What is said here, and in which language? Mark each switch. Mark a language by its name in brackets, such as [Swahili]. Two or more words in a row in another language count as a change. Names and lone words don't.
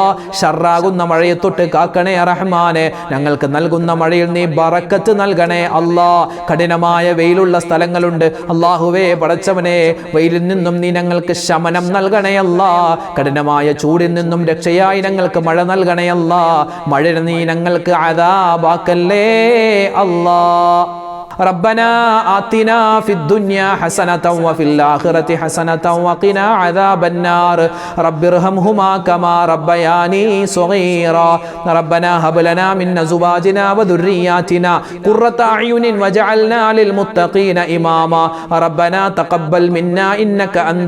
[Malayalam] ഷർറാകുന്ന മഴയെ തൊട്ട് കാക്കണേ റഹ്മാനെ. ഞങ്ങൾക്ക് നൽകുന്ന മഴയിൽ നീ ബറക്കത്ത് നൽകണേ അല്ലാ. കഠിനമായ വെയിലുള്ള സ്ഥലങ്ങളുണ്ട്, അല്ലാഹുവേ പടച്ചവനെ വെയിലിൽ നിന്നും നീ ഞങ്ങൾക്ക് ശമനം നൽകണേ അല്ലാ. കഠിനമായ ചൂടിൽ നിന്നും രക്ഷയായി ഞങ്ങൾക്ക് മഴ നൽകണേ അല്ലാ. മഴ നീ ഞങ്ങൾക്ക് അദാബാക്കല്ലേ അല്ലാ. [Arabic] ربنا آتنا في الدنيا حسنة وفي الآخرة حسنة وقنا عذاب النار رب ارحمهما كما ربياني صغيرا ربنا هب لنا من أزواجنا وذرياتنا قرة أعين وجعلنا للمتقين إماما ربنا تقبل منا إنك أنت